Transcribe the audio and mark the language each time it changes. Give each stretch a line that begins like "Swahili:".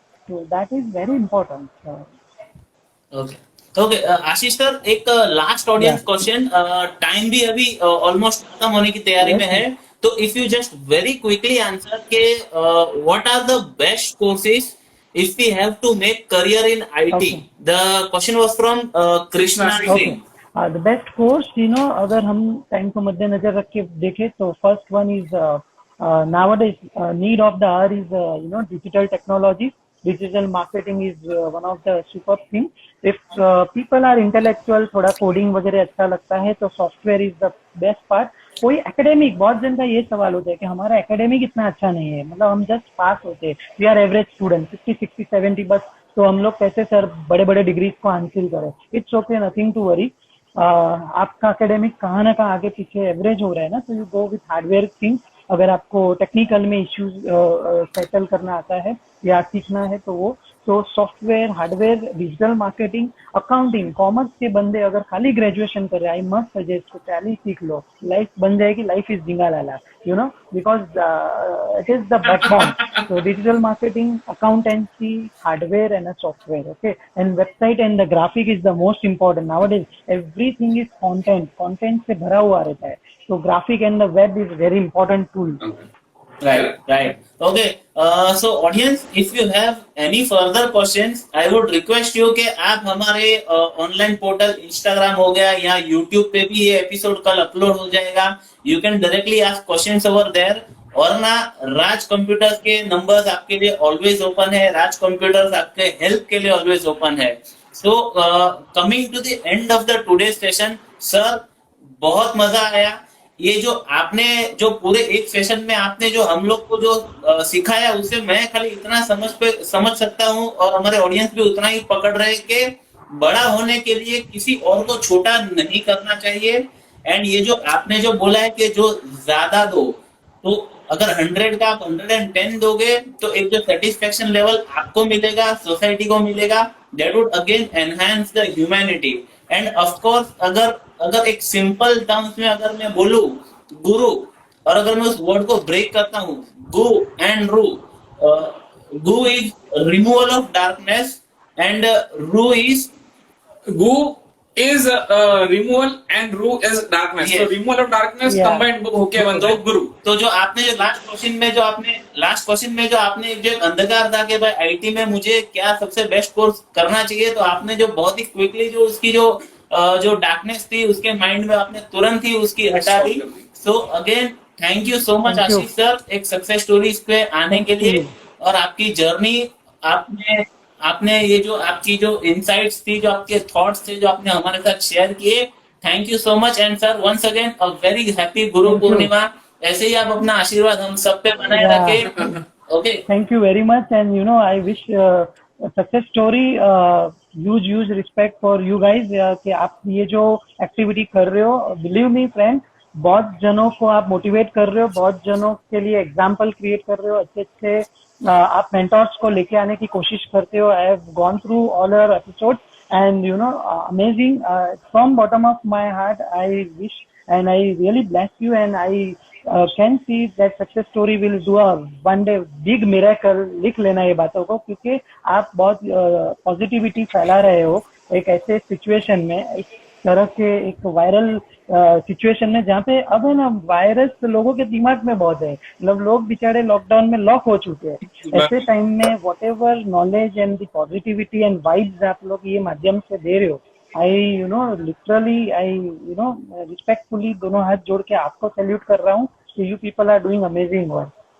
English: तो that is very important. Okay, Ashish sir, एक last audience question. Time
Hindi: भी अभी
English: almost
Hindi: खत्म होने की तैयारी में है, तो
English: If you just very quickly answer के what are the best courses if we have to make career in IT. Okay. The question was from Krishna. Okay. The best course,
Hindi: अगर हम टाइम को मद्देनजर रख के देखें तो
English: First one is nowadays need of the hour is digital technology. Digital marketing is one of the super thing. If people are intellectual,
Hindi: थोड़ा coding वगैरह अच्छा लगता है तो
English: Software is the best part.
Hindi: कोई एकेडमिक, बहुत जन का ये सवाल होता है कि हमारा एकेडमिक इतना अच्छा नहीं है, मतलब हम जस्ट पास होते हैं,
English: we are average student,
Hindi: 50, 60, 70 बस, तो हम लोग कैसे सर बड़े बड़े डिग्रीज को हासिल करें.
English: It's okay, nothing to worry.
Hindi: आपका एकेडमिक कहाँ ना कहाँ आगे पीछे एवरेज हो रहा है ना, तो
English: You go with hardware things.
Hindi: अगर आपको टेक्निकल में इश्यूज सेटल करना आता है या सीखना है तो वो, तो software, hardware, digital marketing, accounting, commerce के बंदे अगर खाली ग्रेजुएशन कर रहे हैं,
English: I must suggest Tally
Hindi: सीख लो, लाइफ बन जाएगी.
English: Life is जिंगा लाला, because it is the backbone. So digital marketing, accountancy, hardware and a software, okay, and website and the graphic is the most important nowadays. Everything is content
Hindi: से भरा हुआ रहता है,
English: so graphic and the web is very important tool. Right. Okay. So audience, if you have any further questions, I would request you
Hindi: कि आप हमारे online portal Instagram हो गया या यूट्यूब पे भी ये एपिसोड कल अपलोड हो जाएगा.
English: You can directly ask questions over there.
Hindi: और ना, राज कंप्यूटर्स के नंबर्स आपके लिए ऑलवेज ओपन है.
English: Raj Computers
Hindi: आपके हेल्प के लिए ऑलवेज ओपन है.
English: so coming to the end of the today session, sir
Hindi: बहुत मजा आया. ये जो आपने जो पूरे एक सेशन में आपने जो हम लोग को जो सिखाया, उससे मैं खाली इतना समझ सकता हूँ और हमारे ऑडियंस भी उतना ही पकड़ रहे कि बड़ा होने के लिए किसी और को छोटा नहीं करना चाहिए. एंड ये जो आपने जो बोला है कि जो ज्यादा दो, तो अगर 100 का आप 110 दोगे तो एक जो सेटिस्फेक्शन लेवल आपको मिलेगा, सोसाइटी को मिलेगा,
English: That would again enhance the humanity. And of course
Hindi: अगर अगर एक सिंपल टर्म्स में अगर मैं बोलूं गुरु, और अगर मैं उस वर्ड को ब्रेक करता हूं,
English: गु एंड रू, गु is removal of darkness and रू is Gu is removal and Ru is darkness. Yes. So removal of darkness Yeah.
Hindi: combined होके बनता है गुरु। तो जो आपने जो लास्ट क्वेश्चन में जो आपने जो एक अंधकार था कि भाई आईटी में मुझे क्या सबसे बेस्ट कोर्स करना चाहिए, तो आपने जो बहुत ही क्विकली जो उसकी जो डार्कनेस थी उसके माइंड में आपने तुरंत ही उसकी हटा दी।
English: So again thank you so much Thank you.
Hindi: Ashish sir, एक सक्सेस स्टोरीज पे आने के
English: Thank
Hindi: लिए
English: you.
Hindi: और आपकी जर्नी, आपने आपने ये जो आपकी जो इनसाइट्स थी, जो आपके थॉट्स थे, जो आपने हमारे साथ शेयर किए,
English: Thank you so much. And sir once again a very happy Guru Thank you.
Hindi: पूर्णिमा। ऐसे ही आप अपना आशीर्वाद हम सब पे बनाए
English: Yeah.
Hindi: रखें। Okay,
English: Thank you very much, and I wish a success story. Huge respect for you guys
Hindi: कि आप ये जो एक्टिविटी कर रहे हो,
English: believe me friend,
Hindi: बहुत जनों को आप मोटिवेट कर रहे हो, बहुत जनों के लिए एग्जाम्पल क्रिएट कर रहे हो, अच्छे आप मेंटर्स को लेके आने की कोशिश करते हो।
English: I have gone through all your episode and amazing. From bottom of my heart I wish and I really bless you, and I can see that success story will do a one day big miracle.
Hindi: लिख लेना ये बातों को, क्योंकि आप बहुत positivity फैला रहे हो एक ऐसे सिचुएशन में, इस तरह के एक वायरल सिचुएशन में जहाँ पे अब है ना वायरस लोगों के दिमाग में बहुत है, मतलब लोग बेचारे लॉकडाउन में लॉक हो चुके हैं।
English: ऐसे टाइम में whatever knowledge and the positivity and vibes
Hindi: आप लोग ये माध्यम से दे रहे हो,
English: I literally I respectfully
Hindi: दोनों हाथ जोड़ के आपको सैल्यूट कर रहा हूँ कि
English: You people are doing amazing work.